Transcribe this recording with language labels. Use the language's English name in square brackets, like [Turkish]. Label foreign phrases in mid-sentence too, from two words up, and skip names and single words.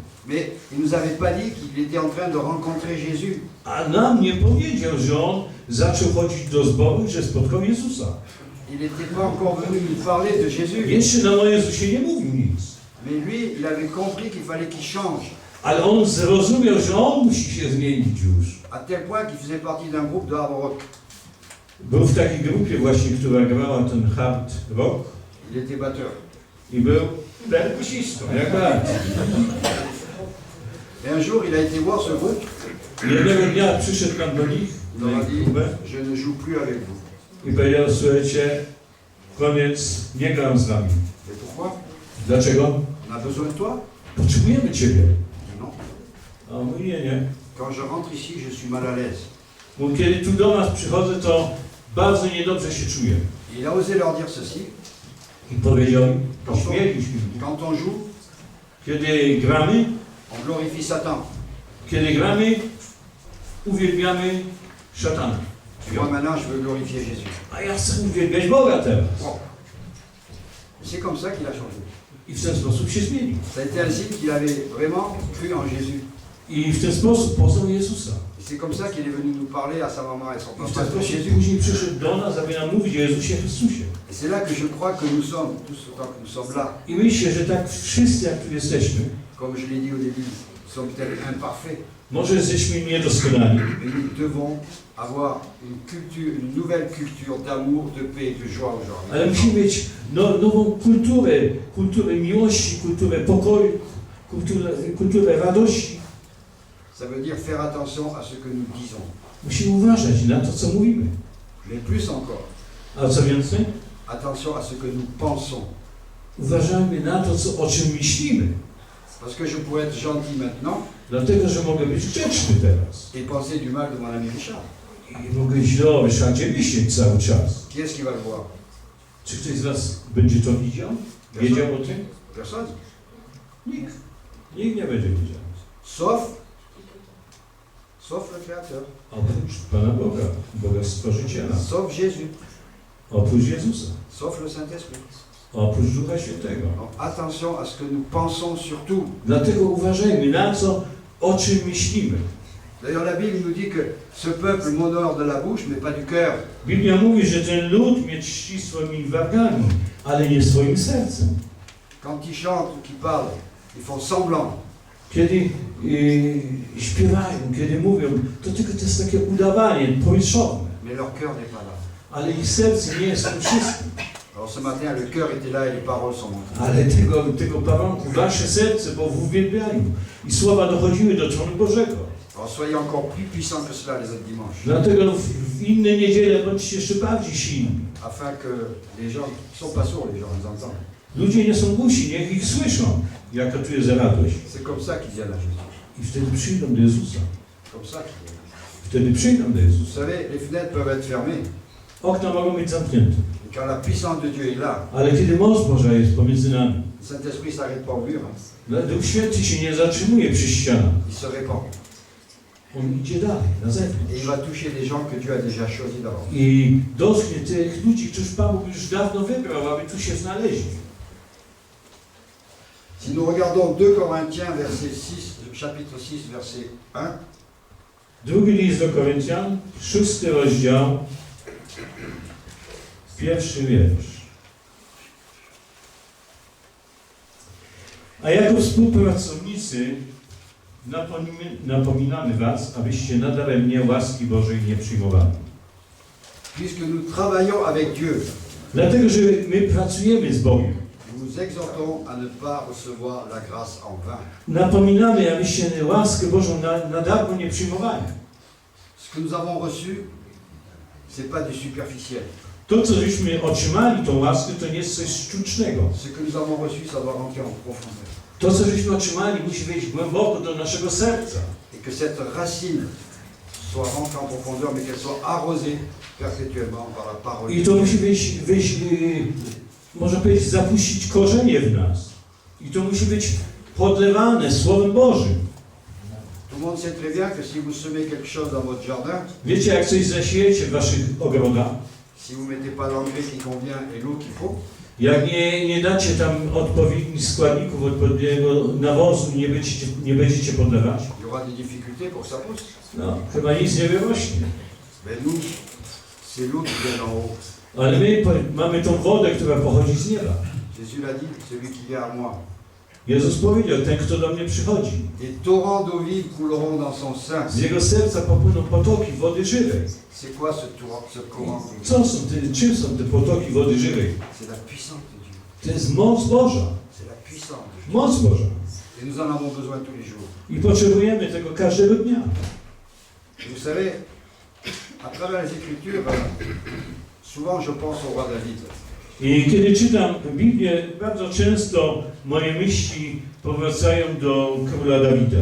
[French] Mais il nous avait pas dit qu'il était en train de rencontrer Jésus. [Polish] A nam nie powiedział, że on zaczął chodzić do zboru i że spotkał Jezusa. [French] Il n'était pas encore venu nous parler de Jésus. [Polish] Jeszcze nam o Jezusie nie mówił nic. [French] Mais lui, il avait compris qu'il fallait qu'il change. [Polish] Ale on zrozumiał, że on musi się zmienić już. [French] À tel point qu'il faisait partie d'un groupe de [English] hard rock. [Polish] Był w takiej grupie właśnie, która grała ten [English] hard rock [French] Il était batteur. [Polish] i był perkusistą, jak bardzo. [French] Et un jour, il a été voir ce groupe. [Polish] Jednego dnia przyszedł tam do nich, [French] Il leur [Polish] na a ich [French] dit, [Polish] próbę [French] je ne joue plus avec vous. [Polish] i powiedział, słuchajcie, koniec, nie gram z nami. [French] Et pourquoi? [Polish] Dlaczego? [French] On a besoin de toi? [Polish] Potrzebujemy Ciebie. [French] Je dis non. [Polish] A on mówi, nie. [French] Quand je rentre ici, je suis mal à l'aise. [Polish] Mówi, kiedy tu do nas przychodzę, to bardzo niedobrze się czuję. [French] Et il a osé leur dire ceci. [Polish] I powiedział im, pośmieliśmy. [French] Quand on joue, [Polish] Kiedy gramy, [French] on glorifie Satan. [Polish] kiedy gramy, uwielbiamy szatana. [French] Moi maintenant, je veux glorifier Jésus. [Polish] A ja chcę uwielbiać Boga teraz. [French] Bon. C'est comme ça qu'il a changé. [Polish] I w ten sposób się zmienił. [French] Ça a été un signe qu'il avait vraiment cru en Jésus. [Polish] I w ten sposób poznał Jezusa. [French] Et C'est comme ça qu'il est venu nous parler à sa maman et son [Polish] I w [French] papa [Polish] ten [French] de [Polish] sposób [French] Jésus. [Polish] później przyszedł do nas, aby nam mówić o Jezusie Chrystusie. [French] Et c'est là que je crois que nous sommes, tous autant que nous sommes là, [Polish] I myślę, że tak wszyscy, jak tu jesteśmy, [French] comme je l'ai dit au début, nous sommes peut-être imparfaits, [Polish] może jesteśmy niedoskonali, [French] mais nous devons avoir une culture, une nouvelle culture d'amour, de paix et de joie aujourd'hui. [Polish] ale musimy mieć nową kulturę miłości, kulturę pokoju, kulturę radości. [French] Ça veut dire faire attention à ce que nous disons. [Polish] Musimy uważać na to, co mówimy. [French] Mais plus encore, [Polish] A co więcej? [French] attention à ce que nous pensons. [Polish] Uważajmy na to, o czym myślimy. [French] Parce que je pourrais être gentil maintenant [Polish] Dlatego, że mogę być grzeczny teraz. [French] et penser du mal de mon ami Richard. [Polish] I mogę źle o Ryszardzie myśleć cały czas. [French] Qui est-ce qui va le voir? [Polish] Czy ktoś z was będzie to widział? Wiedział o tym? [French] Personne. [Polish] Nikt. Nikt nie będzie wiedział. [French] Sauf le Créateur. [Polish] Oprócz Pana Boga, Boga Stworzyciela. [French] Sauf Jésus. [Polish] Oprócz Jezusa. [French] Sauf le Saint-Esprit. [Polish] Oprócz Ducha Świętego. [French] Donc attention à ce que nous pensons surtout. [Polish] Dlatego uważajmy na co, o czym myślimy. [French] D'ailleurs, la Bible nous dit que ce peuple m'honore de la bouche, mais pas du cœur. [Polish] Biblia mówi, że ten lud mnie czci swoimi wargami, ale nie swoim sercem. [French] Quand ils chantent ou qu'ils parlent, ils font semblant. [Polish] Kiedy śpiewają, kiedy mówią, to tylko to jest takie udawanie powietrzowne. [French] Mais leur cœur n'est pas là. [Polish] Ale ich serce nie jest tym wszystkim. [French] Alors ce matin, le cœur était là et les paroles sont montées. [Polish] Ale tego pałanku, wasze serce było w uwielbianiu. I słowa dochodziły do tronu Bożego. [French] Alors soyez encore plus puissants que cela les autres dimanches, [Polish] Dlatego w inne niedziele bądźcie jeszcze bardziej silni. [French] afin que les gens ne sont pas sourds, les gens ils entendent. [Polish] Ludzie nie są głusi, niech ich słyszą, jaka tu jest radość. [French] C'est comme ça qu'ils viennent à Jésus. [Polish] I wtedy przyjdą do Jezusa. [French] Comme ça qu'ils viennent. [Polish] Wtedy przyjdą do [French] Vous [Polish] Jezusa. [French] savez, les fenêtres peuvent être fermées. [Polish] Okna mogą być zamknięte. [French] Et quand la puissance de Dieu est là, [Polish] Ale kiedy moc Boża jest pomiędzy nami, [French] le Saint-Esprit ne s'arrête pas au mur, [Polish] Duch Święty się nie zatrzymuje przy ścianach. [French] il se répand. [Polish] On idzie dalej, na [French] Et [Polish] zewnątrz. [French] il va toucher des gens que Dieu a déjà choisis d'avance. [Polish] I dotknie tych ludzi, których Pan Bóg już dawno wybrał, aby tu się znaleźli. [French] Si nous regardons 2 Corinthiens, verset 6, chapitre 6, verset 1, [Polish] Drugi list do Koryntian, 6 rozdział, 1 wiersz. A jako współpracownicy napominamy was, abyście nadaremnie łaski Bożej nie przyjmowali. [French] puisque nous travaillons avec Dieu, [Polish] Dlatego, że my pracujemy z Bogiem. [French] nous vous exhortons à ne pas recevoir la grâce en vain. [Polish] Napominamy, abyście łaskę Bożą na darmo nie przyjmowali. [French] Ce que nous avons reçu, ce n'est pas du superficiel. [Polish] To, co żeśmy otrzymali, tą łaskę, to nie jest coś sztucznego. [French] Ce que nous avons reçu, ça doit rentrer en profondeur. [Polish] To, co żeśmy otrzymali, musi wejść głęboko do naszego serca. [French] Et que cette racine soit rentrée en profondeur, mais qu'elle soit arrosée perpétuellement par la parole [Polish] I [French] de [Polish] to [French] Dieu. [Polish] musi wejść, można powiedzieć, zapuścić korzenie w nas. I to musi być podlewane Słowem Bożym. [French] Tout le monde sait très bien que si vous semez quelque chose dans votre jardin, [Polish] Wiecie, jak coś zasiejecie w waszych ogrodach, [French] si vous ne mettez pas l'engrais qui convient et l'eau qu'il faut, [Polish] jak nie dacie tam odpowiednich składników, odpowiedniego nawozu, nie będziecie podlewać, [French] il y aura des difficultés pour que ça pousse. [Polish] no, chyba nic nie wyrośnie. [French] Mais nous, c'est l'eau qui vient d'en haut. [Polish] Ale my mamy tą wodę, która pochodzi z nieba. [French] Jésus l'a dit, celui qui vient à moi. [Polish] Jezus powiedział, ten, kto do mnie przychodzi, [French] Des torrents d'eau vive couleront dans son sein. [Polish] z jego serca popłyną potoki wody żywej. [French] C'est quoi ce courant d'eau vive? [Polish] Czym są te potoki wody żywej? [French] C'est la puissance de Dieu. [Polish] To jest moc Boża. [French] C'est la puissance de Dieu. [Polish] Moc Boża. [French] Et nous en avons besoin tous les jours. [Polish] I potrzebujemy tego każdego dnia. [French] Et vous savez, à travers les Écritures, souvent je pense au roi David. [Polish] I kiedy czytam Biblię, bardzo często moje myśli powracają do króla Dawida.